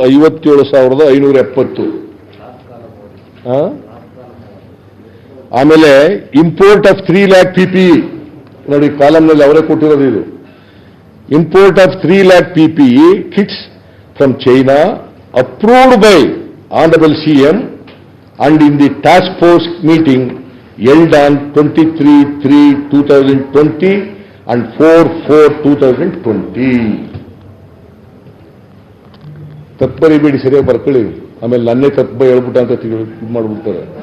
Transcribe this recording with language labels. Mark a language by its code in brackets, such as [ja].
[kn] 94,22,57,570. ಆಮೇಲೆ [en] import of 3 lakh PPE [kn] ನೋಡಿ, ಕಾಲಂನಲ್ಲಿ ಅವರೇ ಕೊಟ್ಟಿರೋದು ಇದು. [en] Import of 3 lakh PPE kits from China approved by honourable CM and in the task force meeting held on 23/3/2020 and 4/4/2020. [kn] ತಪ್ಪು ಬರಿಬೇಡಿ, ಸರಿಯಾಗಿ ಬರ್ಕೊಳ್ಳಿ, ಆಮೇಲೆ ನನ್ನೇ ತಪ್ಪು ಹೇಳ್ಬಿಟ್ಟ ಅಂತ ಇದು ಮಾಡ್ಬಿಡ್ತಾರೆ.